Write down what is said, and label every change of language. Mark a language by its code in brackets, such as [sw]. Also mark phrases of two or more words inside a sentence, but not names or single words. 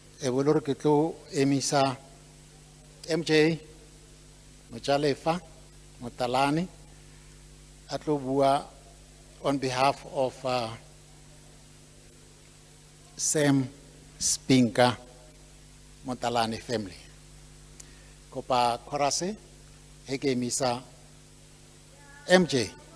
[st] Ebolore ke tlo emisa MJ Mojalefa Motalane a tlo bua [en] on behalf of [st] Sam Spinka Motalane family. Kopa korase heke emisa MJ.